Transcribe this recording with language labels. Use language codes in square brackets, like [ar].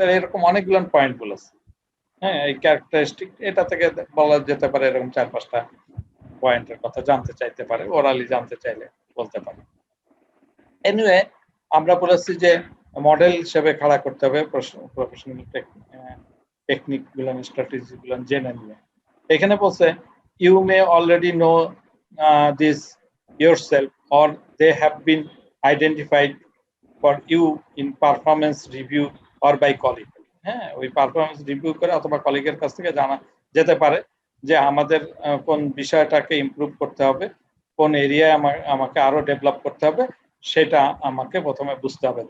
[bn] তাহলে এরকম অনেকগুলো পয়েন্ট বলেছে। হ্যাঁ এই ক্যারেক্টারিস্টিক এটা থেকে বলা যেতে পারে এরকম 4-5টা পয়েন্টের কথা জানতে চাইতে পারে, ওরালি জানতে চাইলে বলতে পারে। এনিওয়ে আমরা বলেছি যে মডেল হিসেবে খাড়া করতে হবে প্রফেশনাল টেকনিক গুলো, স্ট্র্যাটেজি গুলো জেনে নিয়ে। এখানে বলছে [en] You may already know this yourself or they have been identified for you in performance review or by colleague। [bn] হ্যাঁ ওই পারফরমেন্স রিভিউ করে অথবা কলিগের কাছ থেকে জানা যেতে পারে যে আমাদের কোন বিষয়টাকে ইমপ্রুভ করতে হবে, কোন এরিয়ায় আমাকে আরো ডেভেলপ করতে হবে, সেটা আমাকে প্রথমে বুঝতে হবে।